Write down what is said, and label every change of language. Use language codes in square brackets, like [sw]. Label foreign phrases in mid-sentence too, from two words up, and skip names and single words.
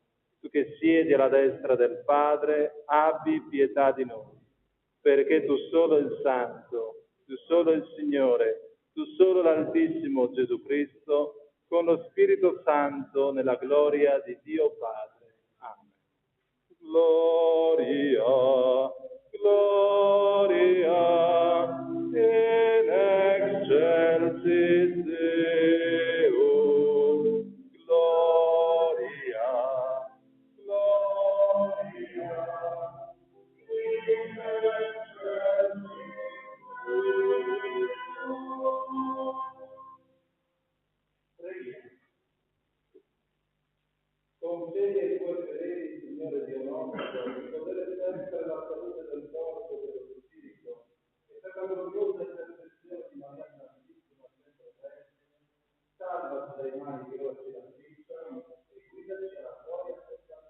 [it] Tu che siedi alla destra del Padre, abbi pietà di noi. Perché tu solo il Santo, tu solo il Signore, tu solo l'Altissimo Gesù Cristo, con lo Spirito Santo, nella gloria di Dio Padre. Amen. [la] Gloria, gloria, in excelsis Deo. Gloria, gloria, in excelsis Deo. [it] Concedi ai tuoi fedeli, Signore Dio nostro, di poter sempre la salute del corpo e dello spirito, e per la gloriosa intercessione di Maria Santissima sempre Vergine, salvaci dai mali che ora ci affliggono e guidaci alla gloria eterna.